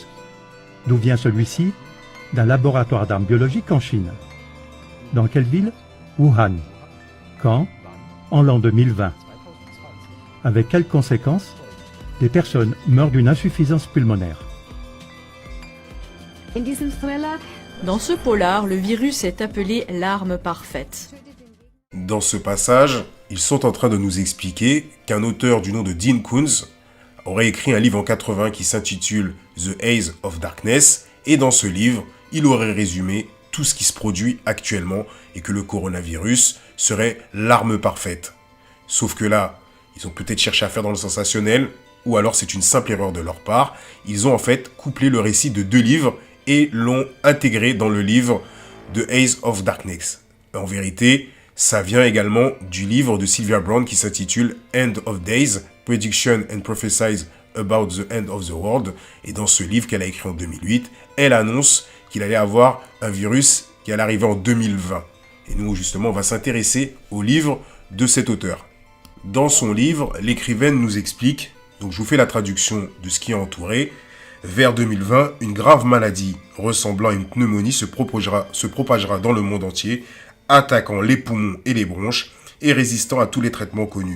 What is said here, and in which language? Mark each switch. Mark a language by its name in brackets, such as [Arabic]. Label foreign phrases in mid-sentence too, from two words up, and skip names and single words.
[French] D'où vient celui-ci? D'un laboratoire d'armes biologiques en Chine. Dans quelle ville? Wuhan. Quand? En l'an 2020. Avec quelles conséquences? Des personnes meurent d'une insuffisance pulmonaire. [German] In diesem Thriller [French] Dans ce polar, le virus est appelé l'arme parfaite. Dans ce passage, ils sont en train de nous expliquer qu'un auteur du nom de Dean Koontz aurait écrit un livre en 80 qui s'intitule The Haze of Darkness, et dans ce livre, il aurait résumé tout ce qui se produit actuellement et que le coronavirus serait l'arme parfaite. Sauf que là, ils ont peut-être cherché à faire dans le sensationnel, ou alors c'est une simple erreur de leur part. Ils ont en fait couplé le récit de 2 livres et l'ont intégré dans le livre The Haze of Darkness. En vérité, ça vient également du livre de Sylvia Browne qui s'intitule End of Days, Prediction and Prophesies About the End of the World. Et dans ce livre qu'elle a écrit en 2008, elle annonce qu'il allait avoir un virus qui allait arriver en 2020. Et nous, justement, on va s'intéresser au livre de cet auteur. Dans son livre, l'écrivaine nous explique, donc je vous fais la traduction de ce qui est entouré, vers 2020, une grave maladie ressemblant à une pneumonie se propagera dans le monde entier, attaquant les poumons et les bronches et résistant à tous les traitements connus.